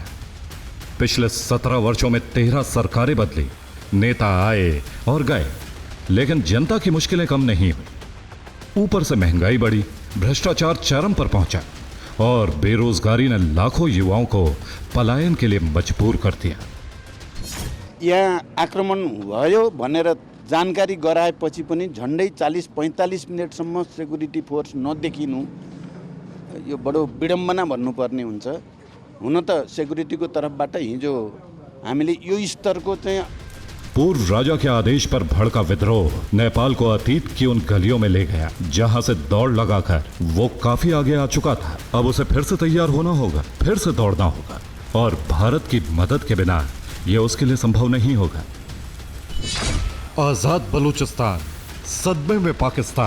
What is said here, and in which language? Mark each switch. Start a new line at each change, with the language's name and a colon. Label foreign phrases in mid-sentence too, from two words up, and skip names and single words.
Hindi: पिछले 17 वर्षों में 13 सरकारें बदली, नेता आए और गए, लेकिन जनता की मुश्किलें कम नहीं हुई। ऊपर से महंगाई बढ़ी, भ्रष्टाचार चरम पर पहुंचा और बेरोजगारी ने लाखों युवाओं को पलायन के लिए मजबूर कर दिया।
Nepali: यहाँ आक्रमण भयो भनेर जानकारी गराएपछि पनि झन्डै 40-45 मिनटसम्म
English: security force
Nepali: नदेखिनु यो बडो विडम्बना भन्नुपर्ने हुन्छ। हुन त सेक्युरिटीको तर्फबाट हिजो हामीले यो स्तरको चाहिँ
Hindi: पूर्व राजा के आदेश पर भड़का विद्रोह नेपाल को अतीत की उन गलियों में ले गया जहां से दौड़ लगाकर वो काफी आगे आ चुका था। अब उसे फिर से तैयार होना होगा, फिर से दौड़ना होगा और भारत की मदद के बिना यह उसके लिए संभव नहीं होगा। आजाद बलूचिस्तान, सदमे में पाकिस्तान।